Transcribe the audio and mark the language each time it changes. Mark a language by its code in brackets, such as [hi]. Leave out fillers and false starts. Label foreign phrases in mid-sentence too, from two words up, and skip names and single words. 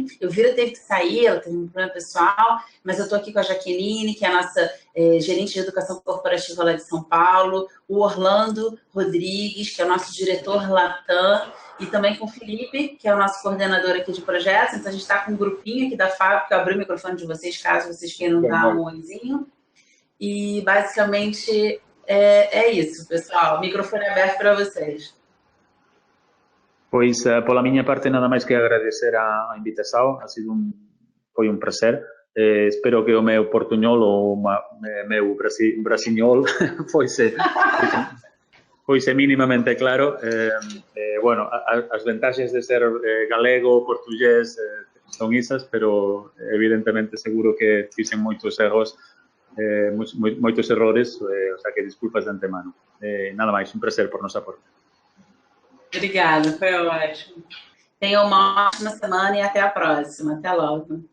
[pt] Elvira teve que sair, ela teve um problema pessoal, mas eu estou aqui com a Jaqueline, que é a nossa gerente de educação corporativa lá de São Paulo, o Orlando Rodrigues, que é o nosso diretor Latam, e também com o Felipe, que é o nosso coordenador aqui de projetos. Então, a gente está com um grupinho aqui da fábrica. Eu abri o microfone de vocês, caso vocês queiram dar um oizinho. E, basicamente, é isso, pessoal. O microfone é aberto para vocês. [gl] Pois, pola miña parte, nada máis que agradecer a invitação. [pt] Foi um prazer. [gl] Espero que o meu portuñol ou o meu brasiñol foise mínimamente claro. Bueno, as vantaxes de ser galego, portugués, son isas, pero evidentemente seguro que fixen moitos erros, moitos errores, o sea que desculpas de antemano. Nada máis, un prazer por nosa parte. [pt] Obrigada, foi ótimo. Tenha uma ótima semana e até a próxima. Até logo.